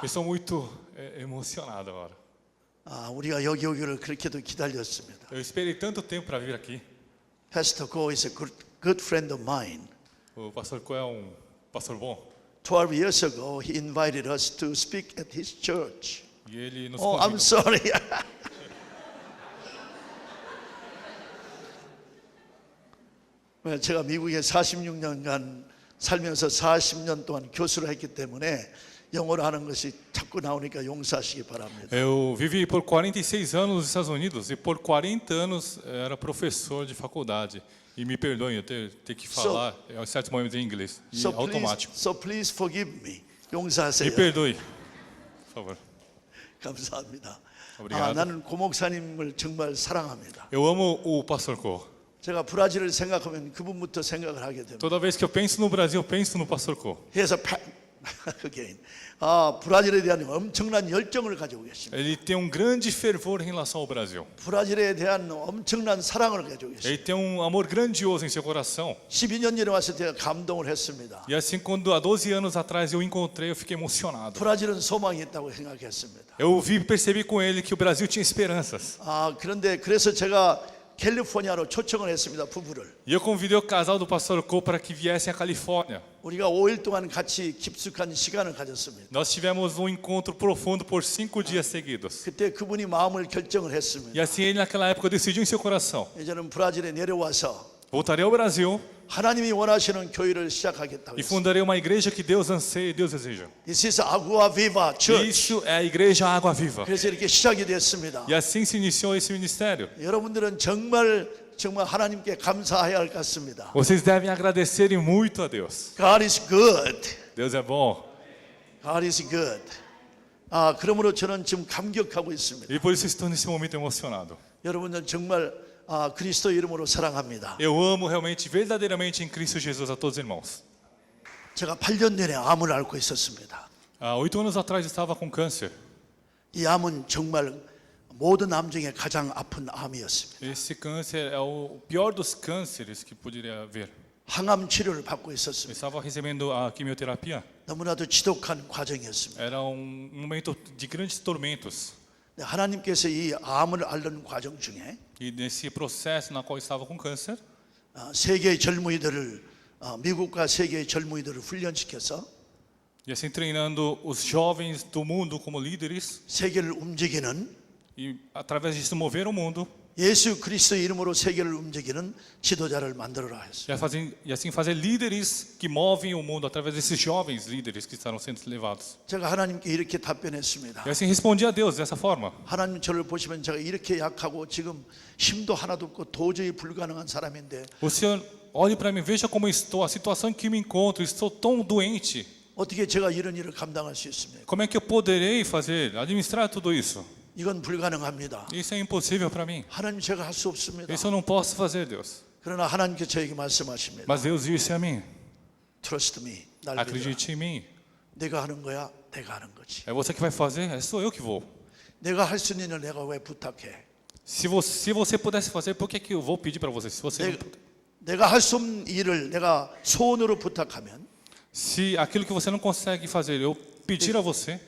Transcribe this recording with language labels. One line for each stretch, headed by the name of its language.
Portuguese: Eu estou muito emocionado agora.
Korean: 우리가 여기 오기를 그렇게도 기다렸습니다.
Portuguese: Eu esperei tanto tempo para vir aqui.
English: Pastor Go is a good friend of mine.
Portuguese: O pastor Ko é pastor bom.
English: 12 years ago, he invited us to speak at his church.
Portuguese: E ele nos
English: Oh, I'm
Portuguese: convidou.
English: sorry.
Korean: 제가 미국에 46년간 살면서 40년 동안 교수를 했기 때문에 영어로 하는 것이 자꾸 나오니까 용서하시기 바랍니다.
Portuguese: Eu vivi por 46 anos nos Estados Unidos e por 40 anos era professor de faculdade. E me perdoem eu ter que falar em certos momentos em inglês. E automático.
English: So please forgive me.
Portuguese: Me
Korean: 용서하세요.
Portuguese: perdoe, por favor.
Korean: 감사합니다.
Portuguese: 오브리가도.
Korean: 나는 고 목사님을 정말 사랑합니다.
Portuguese: Eu amo o pastor Ko.
Korean: 제가 브라질을 생각하면 그분부터 생각을 하게 됩니다.
Portuguese: Toda vez que eu penso no Brasil, eu penso no pastor Ko.
Korean: 그래서
English: again,
Korean: 브라질에 대한 엄청난 열정을 가지고 계십니다.
Portuguese: Ele tem grande fervor em relação ao Brasil.
Korean: 브라질에 대한 엄청난 사랑을 가지고 계십니다.
Portuguese: Ele tem amor grandioso em seu coração.
Korean: 12년 전에 와서 제가 감동을 했습니다.
Portuguese: E assim, quando há 12 anos atrás eu encontrei, eu fiquei emocionado.
Korean: 브라질은 소망이 있다고 생각했습니다.
Portuguese: Eu percebi com ele que o Brasil tinha esperanças.
Korean: 그런데 그래서 제가 캘리포니아로 초청을 했습니다. 부부를.
Portuguese: E eu convidei o casal do pastor Ko para que viessem à Califórnia.
Korean: 우리가 5일 동안 같이 깊숙한 시간을 가졌습니다.
Portuguese: Nós tivemos encontro profundo por 5 dias seguidos.
Korean: 그때 그분이 마음을 결정을 했습니다.
Portuguese: E assim ele naquela época decidiu em seu coração:
Korean: 저는 브라질에 내려와서
Portuguese: voltarei ao Brasil
Korean: 하나님이 원하시는 교회를 시작하겠다고
Portuguese: e
Korean: 했습니다.
Portuguese: fundarei uma igreja que Deus anseia e Deus deseja.
English: This is Agua Viva Church.
Portuguese: Isso é a igreja Água Viva.
Korean: 그래서 이렇게 시작이 됐습니다.
Portuguese: E assim se iniciou esse ministério.
Korean: 여러분들은 정말 하나님께 감사해야 할 것 같습니다.
Portuguese: Vocês devem agradecer muito a Deus.
English: God is good.
Portuguese: Deus é bom. God is good.
Korean: 그러므로 저는 지금 감격하고 있습니다.
Portuguese: E por isso estou nesse momento emocionado.
Korean: 여러분들 정말 그리스도 이름으로 사랑합니다.
Portuguese: Eu amo realmente, verdadeiramente em Cristo Jesus a todos os irmãos.
Korean: 제가 8년 전에 암을 앓고 있었습니다.
Portuguese: Há 8 anos atrás eu estava com câncer.
Korean: 이 암은 정말 모든 암 중에 가장 아픈 암이었습니다.
Portuguese: Esse câncer é o pior dos cânceres que poderia haver.
Korean: 항암 치료를 받고
Portuguese: Eu
Korean: 있었습니다.
Portuguese: estava recebendo a quimioterapia.
Korean: 너무나도 지독한 과정이었습니다.
Portuguese: Era momento de grandes tormentos.
Korean: 하나님께서 이 암을 앓는 과정 중에
Portuguese: E nesse processo na qual eu estava com câncer,
Korean: 세계의 젊은이들을 미국과 세계의 젊은이들을 훈련시켜서
Portuguese: e assim treinando os jovens do mundo como líderes,
Korean: 세계를 움직이는
Portuguese: e através disso mover o mundo,
Korean: 예수 그리스도의 이름으로 세계를 움직이는 지도자를 만들어라 했어요.
Portuguese: e assim fazer líderes que movem o mundo através desses jovens líderes que estarão sendo levados.
Korean: 제가 하나님께 이렇게 답변했습니다.
Portuguese: E assim respondi a Deus dessa forma.
Korean: 하나님 저를 보시면 제가 이렇게 약하고 지금 힘도 하나도 없고 도저히 불가능한 사람인데
Portuguese: O Senhor olhe para mim, veja como estou, a situação em que me encontro, estou tão doente.
Korean: 어떻게 제가 이런 일을 감당할 수 있습니까?
Portuguese: Como é que eu poderei fazer, administrar tudo isso?
Korean: 이건 불가능합니다.
Portuguese: Isso é impossível para mim.
Korean: 하나님 제가 할 수 없습니다.
Portuguese: Isso eu não posso fazer, Deus.
Korean: 그러나 하나님께서 저에게 말씀하십니다.
Portuguese: Mas Deus disse a mim:
English: Trust me.
Korean: 날 믿어라.
Portuguese: acredite em mim.
Korean: 내가 하는 거야. 내가 하는 거지.
Portuguese: É você que vai fazer, sou eu que vou.
Korean: 내가 할 수 있는 일 내가 왜 부탁해?
Portuguese: Se você pudesse fazer, por que eu vou pedir para você? Se você não puder.
Korean: 내가 할 수 없는 일을 내가 소원으로 부탁하면
Portuguese: Se aquilo que você não consegue fazer, eu pedir a você,